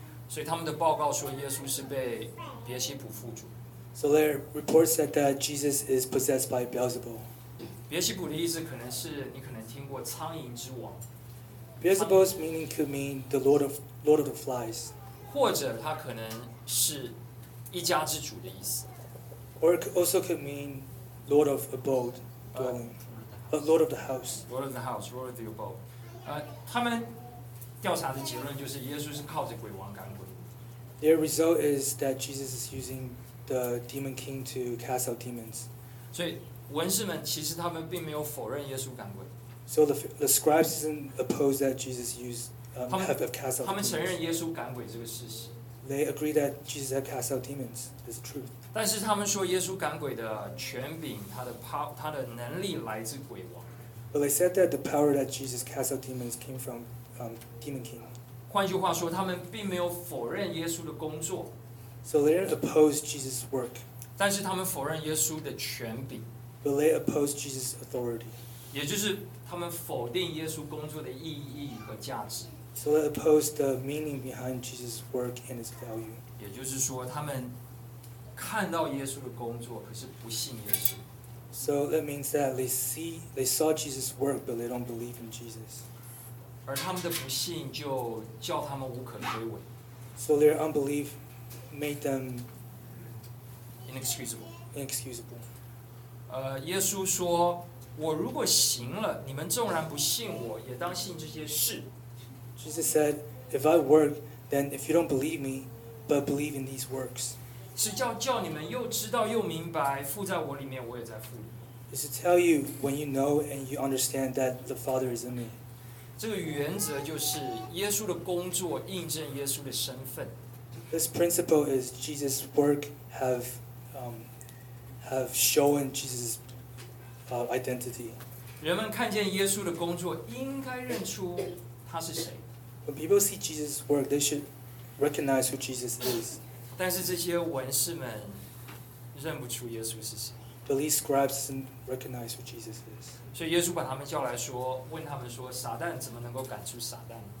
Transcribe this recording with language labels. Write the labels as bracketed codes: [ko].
[zh] 所以他们的报告说耶稣是被别西卜附着。 [en] So their report said that Jesus is possessed by Beelzebul. [zh] 别西卜的意思可能是你可能听过苍蝇之王。 [en] Beelzebul's meaning could mean the Lord of the flies. [zh] 或者他可能是一家之主的意思。 [en] Or it also could mean Lord of abode, dwelling, Lord of the house. Lord of the house, Lord of the abode. [zh] 他们调查的结论就是耶稣是靠着鬼王赶鬼。 [en] Their result is that Jesus is using the demon king to cast out demons. [zh] 所以文士们其实他们并没有否认耶稣赶鬼。 [en] So the scribes didn't oppose that Jesus used have cast out. [zh] 他们承认耶稣赶鬼这个事实。 [en] They agree that Jesus had cast out demons. It's true. [zh] 但是他们说耶稣赶鬼的权柄，他的能力来自鬼王。 [en] But they said that the power that Jesus cast out demons came from demon king. [zh] 换句话说，他们并没有否认耶稣的工作。 [en] So they didn't oppose Jesus' work. [zh] 但是他们否认耶稣的权柄。 [en] But they opposed Jesus' authority. [zh] 也就是他们否定耶稣工作的意义和价值。 [en] So they opposed the meaning behind Jesus' work and its value. [zh] 也就是说，他们看到耶稣的工作，可是不信耶稣。 [en] So that means that they saw Jesus' work, but they don't believe in Jesus. [zh] 而他们的不信就叫他们无可推诿。 [en] So their unbelief made them inexcusable. [zh] 耶稣说，我如果行了，你们纵然不信我，也当信这些事。 [en] Jesus said, if I work, then if you don't believe me, but believe in these works. [zh] 是叫你们又知道又明白，父在我里面，我也在父里。 [en] It's to tell you when you know and you understand that the Father is in me. [zh] 这个原则就是耶稣的工作印证耶稣的身份。 [en] This principle is Jesus' work have shown Jesus' identity. [zh] 人们看见耶稣的工作，应该认出他是谁。 [en] When people see Jesus' work, they should recognize who Jesus is. [zh] 但是这些文士们认不出耶稣是谁。 [en] But these scribes didn't recognize who Jesus is. [zh] 所以耶稣把他们叫来说，问他们说，撒旦怎么能够赶出撒旦？